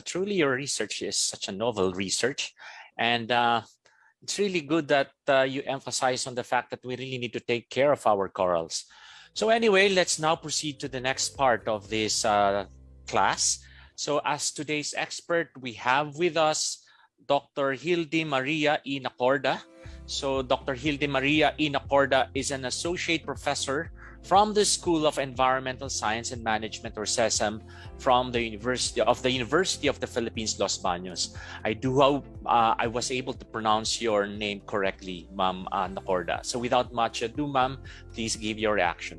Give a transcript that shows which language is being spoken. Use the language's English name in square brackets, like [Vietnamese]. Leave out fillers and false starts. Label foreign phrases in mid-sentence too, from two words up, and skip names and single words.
[English] Truly, your research is such a novel research, and it's really good that you emphasize on the fact that we really need to take care of our corals. So anyway, let's now proceed to the next part of this class. So as today's expert, we have with us Dr. Hildy Maria E. Nacorda. So Dr. Hildy Maria E. Nacorda is an associate professor from the School of Environmental Science and Management, or SESM, from the University of the Philippines, Los Baños. I do hope I was able to pronounce your name correctly, Ma'am Nacorda. So without much ado, Ma'am, please give your reaction.